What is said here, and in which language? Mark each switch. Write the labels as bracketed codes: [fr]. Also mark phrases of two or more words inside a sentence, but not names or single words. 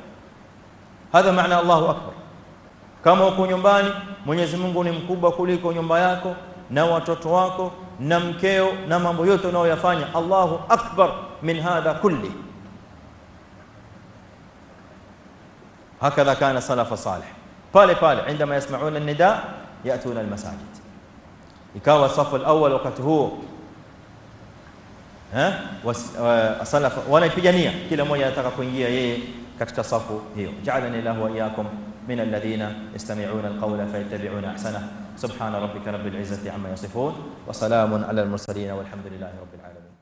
[sw] Hadha maana [ar] الله أكبر. [sw] Kama uko nyumbani, Mwenyezi Mungu ni mkubwa kuliko nyumba yako na watoto wako na mkeo na mambo yote unayoyafanya. [ar] الله أكبر من هذا كل. هكذا كان سلف صالح. Pale عندما يسمعون النداء ياتون المساجد. [sw] Ikawa safu al-awwal wakati huo salaf wanapigania, kila mmoja anataka kuingia yeye katika safu hiyo. [ar] جعلني له وإياكم من الذين يستمعون القول فيتبعون أحسن. سبحان ربك رب العزة عما يصفون وسلام على المرسلين والحمد لله رب العالمين.